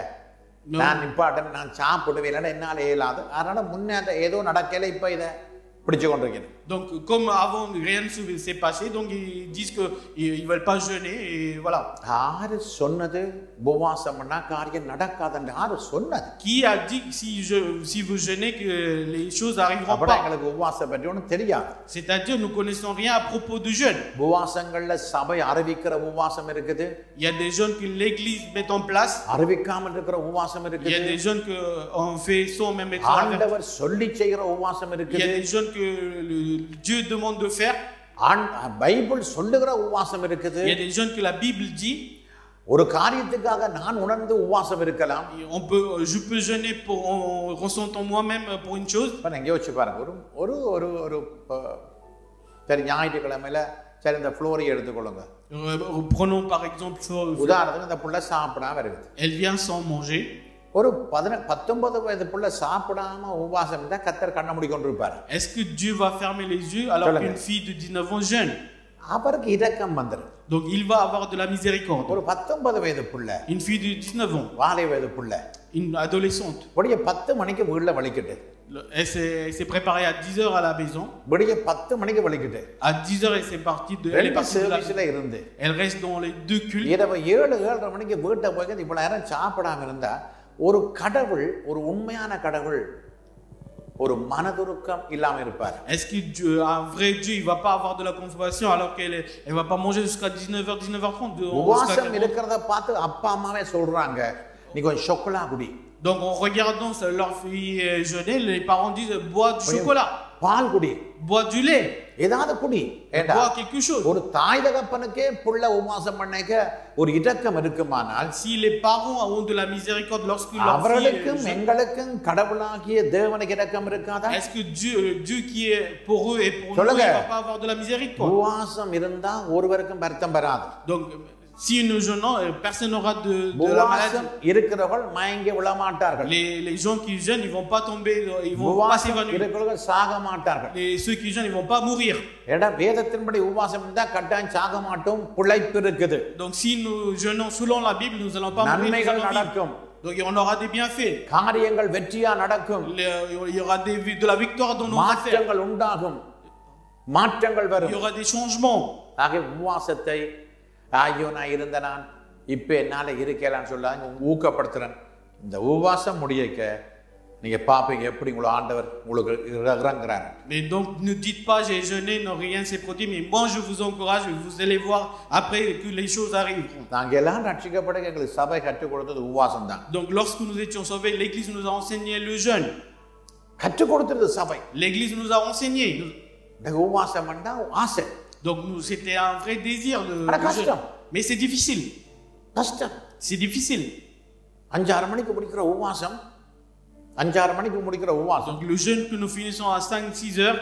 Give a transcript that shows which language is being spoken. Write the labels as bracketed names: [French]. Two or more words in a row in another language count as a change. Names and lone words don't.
[Tamil] நான் இம்பார்ட்டன்ட் நான் சாப்பிடுவேன் இல்லைன்னா என்னால இயலாது. அதனால முன்ன ஏதோ நடக்கல, இப்ப இதை பிடிச்சு கொண்டிருக்கிறேன். [French] donc comme avant rien ne s'est passé, donc ils disent que ils veulent pas jeûner et voilà. [Tamil] யாரு சொன்னது உபவாசம்னா காரியம் நடக்காதுன்னு யாரு சொன்னது? [French] qui a dit si vous jeûnez que les choses arriveront pas? [Tamil] உங்களுக்கு உபவாசம் பற்றி ஒன்றும் தெரியாது. [French] c'est-à-dire nous connaissons rien à propos du jeûne. [Tamil] உபவாசங்கள்ல சபை அறிவிக்கிற உபவாசம் இருக்குது. [French] il y a des jeûnes que l'église met en place. [Tamil] அறிவிக்காமல் இருக்கிற உபவாசம் இருக்குது. [French] il y a des jeûnes que on fait sans même être [Tamil] ஆண்டவர் சொல்லி செய்கிற உபவாசம் இருக்குது. [French] il y a des jeûnes que Dieu demande de faire. [Tamil] பைபிள் சொல்லுகிற உபவாசம் இருக்குது. [French] Il y a des jeûnes que la Bible dit. [Tamil] ஒரு காரியத்துக்காக நான் உணர்ந்து உபவாசம் இருக்கலாம். [French] Je peux jeûner pour en ressentant moi-même pour une chose. [Tamil] இப்ப நீங்க யோசிச்சு பாருங்க. ஒரு ஒரு ஒரு சரி ஞாயிற்றுக்கிழமையில சரி இந்த ஃப்ளோரியை எடுத்துக்கொள்ளுங்க. [French] Prenons par exemple [Tamil] உதாரணத்துக்கு இந்த புள்ள சாப்பிடாம இருக்குது. [French] Elle vient sans manger. [Tamil] ஒரு 19 வயது புள்ள சாப்பிடாம உபவாசம் இருந்தா கர்த்தர் கண்ண மூடி கொண்டிருப்பார். [French] Est-ce que Dieu va fermer les yeux alors qu'une fille de 19 ans jeûne? [Tamil] அவருக்கு இரக்கம் வந்துரும். [French] Donc il va avoir de la miséricorde. [Tamil] ஒரு 19 வயது புள்ள, [French] une fille de 19 ans, [Tamil] வாலை வயது புள்ள, [French] une adolescente. [Tamil] விடிய 10 மணிக்கு வீட்ல வலிக்கிட்டு. [French] Elle s'est préparée à 10 heures à la maison. [Tamil] விடிய 10 மணிக்கு வலிக்கிட்டு. [French] À 10 heures elle est partie de [Tamil] சர்வீஸ்ல இருந்து. [French] Elle reste dans les deux cultes. [Tamil] இரவு 7:30 மணிக்கு வீட்டை போய் இவ்வளவு நேரம் சாப்பிடாம இருந்தா ஒரு கடவுள், ஒரு உண்மையான கடவுள் ஒரு மனதுருக்கம் இல்லாம இருப்பார். [French] Est-ce que Dieu, un vrai Dieu, il va pas avoir de la compassion alors elle va pas manger jusqu'à 19h 19h30? [Tamil] உபவாசம் இருக்கிறத பார்த்து அப்பா அம்மாவே சொல்றாங்க நீ கொஞ்சம் chocolat குடி. [French] Donc en regardant leur fille jeûner, les parents disent bois du chocolat, [Tamil] பால் குடி, [French] bois du lait, [Tamil] ஏதாவது குடி. [French] bois quelque chose. [Tamil] ஒரு தாய் தகப்பனுக்கே புள்ள உபவாசம் பண்ணேக்க ஒரு இரக்கம் இருக்குமானால், [French] si les parents ont de la miséricorde lorsque leur [Tamil] அவர்களுக்கும் எங்களுக்கும் கடவுளாகிய தேவனுக்கு இரக்கம் இருக்காதா? [French] Est-ce que Dieu qui est pour eux et pour nous, il va pas avoir de la miséricorde? [Tamil] உபவாசம் இருந்தா ஒருவருக்கும் வருத்தம் வராது. [French] Donc si nous jeûnons, personne n'aura de la maladie. [Tamil] இருக்கிறவர்கள் மயங்கி விழ மாட்டார்கள். [French] Les gens qui jeûnent, ils vont pas tomber, ils vont pas s'évanouir. [Tamil] இருக்கிறவர்கள் சாக மாட்டார்கள். [French] Et ceux qui jeûnent, ils vont pas mourir. [Tamil] ஏடா வேதத்தின்படி உபவாசம் இருந்தா கட்டாயம் சாக மாட்டோம், பிழைப்பு இருக்குது. [French] Donc si nous jeûnons selon la Bible, nous allons pas mourir. [Tamil] நன்மைகள் நடக்கும். [French] Donc on aura des bienfaits. [Tamil] காரியங்கள் வெற்றியா நடக்கும். [French] Il y aura de la victoire dans nos affaires. [Tamil] மாற்றங்கள் உண்டாகும். மாற்றங்கள் வரும். [French] Il y aura des changements. [Tamil] ஆக உபவாசத்தை ஐயோ நான் இருந்த நான் இப்ப என்னால இருக்கலான்னு சொல்ல ஊக்கப்படுத்துறேன். இந்த உபவாசம் முடியக்க நீங்க பாப்பீங்க எப்படி உங்களை ஆண்டவர் உங்களுக்கு இறங்குறார். [French] Mais donc ne dites pas j'ai jeûné, non rien s'est produit, mais moi je vous encourage, vous allez voir après que les choses arriveront. [Tamil] நாங்க எல்லாம் ரட்சிக்கப்பட எங்களுக்கு சபை கற்றுக் கொடுத்தது உபவாசம் தான். [French] Donc lorsque nous étions sauvés, l'église nous a enseigné le jeûne. [Tamil] கற்றுக் கொடுத்தது சபை. [French] L'église nous a enseigné. [Tamil] உபவாசம் பண்ணா ஆசை. [French] Donc c'était un vrai désir de jeûne. Mais c'est difficile. C'est difficile. [Tamil] 5-6 மணிக்கு முடிக்கிற உபவாசம், 5-6 மணிக்கு முடிக்கிற உபவாசம். [French] Donc le jeûne que nous finissons à 5-6 heures,